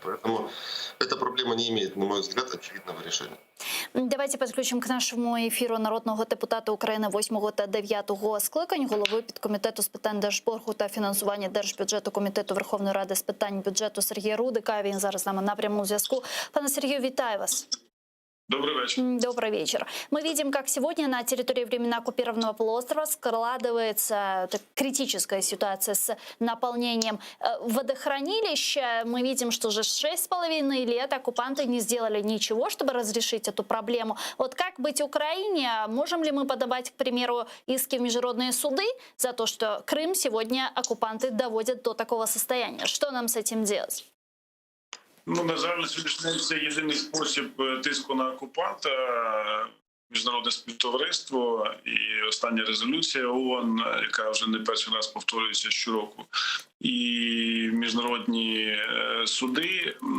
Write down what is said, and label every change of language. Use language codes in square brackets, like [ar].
[ru] Поэтому эта проблема не имеет, на мой взгляд, очевидного решения. [uk] Давайте підключимо к нашому ефіру народного депутата України 8 та 9 скликань, голови підкомітету з питань держборгу та фінансування держбюджету Комітету Верховної Ради з питань бюджету Сергія Рудика. Він зараз з нами на прямому зв'язку. Пане Сергію, вітаю вас. [ru] Добрый вечер. Добрый вечер. Мы видим, как сегодня на территории временно оккупированного полуострова складывается критическая ситуация с наполнением водохранилища. Мы видим, что уже 6,5 лет оккупанты не сделали ничего, чтобы разрешить эту проблему. Вот как быть Украине? Можем ли мы подавать, к примеру, иски в международные суды за то, что Крым сегодня оккупанты доводят до такого состояния? Что нам с этим делать? [uk] Ну, на жаль, на сьогоднішній день це єдиний спосіб тиску на окупанта, міжнародне співтовариство і остання резолюція ООН, яка вже не перший раз повторюється щороку, і міжнародні суди.